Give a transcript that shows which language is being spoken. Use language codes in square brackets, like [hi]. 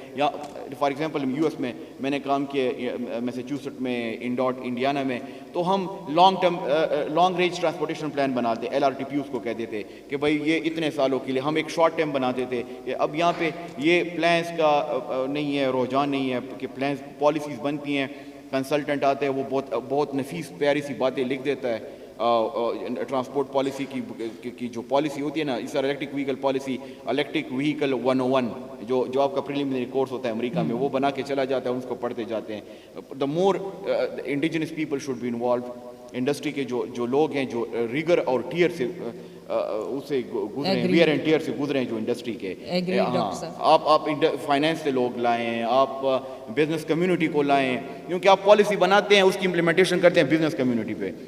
[ur] یا [en] for example [ur] U S میں نے کام کیا میساچوسٹ میں, انڈیانا میں, تو ہم [en] long range transportation plan [ur] بناتے, LRTP اس کو کہتے تھے کہ بھائی یہ اتنے سالوں کے لیے. ہم ایک شارٹ ٹرم بناتے تھے کہ اب یہاں پہ یہ پلانس کا نہیں ہے, رجحان نہیں ہے کہ پلانس پالیسیز بنتی ہیں, کنسلٹنٹ آتے ہیں, وہ بہت نفیس پیاری سی باتیں لکھ دیتا ہے. ٹرانسپورٹ پالیسی کی جو پالیسی ہوتی ہے نا, اس طرح electric vehicle policy, electric vehicle 101 جو آپ کا پریلیمنری کورس ہوتا ہے امریکہ میں, وہ بنا کے چلا جاتا ہے, اس کو پڑھتے جاتے ہیں. [en] The more indigenous people should be involved. [ur] Industry کے جو لوگ ہیں جو ریگر اور ٹیئر سے اسے گزرے ہیں, [en] wear and tear [ur] سے گزرے ہیں جو انڈسٹری کے, آپ فائنانس سے لوگ لائیں, آپ بزنس کمیونٹی کو لائیں, کیونکہ آپ پالیسی بناتے ہیں, اس کی امپلیمنٹیشن کرتے ہیں بزنس کمیونٹی پہ.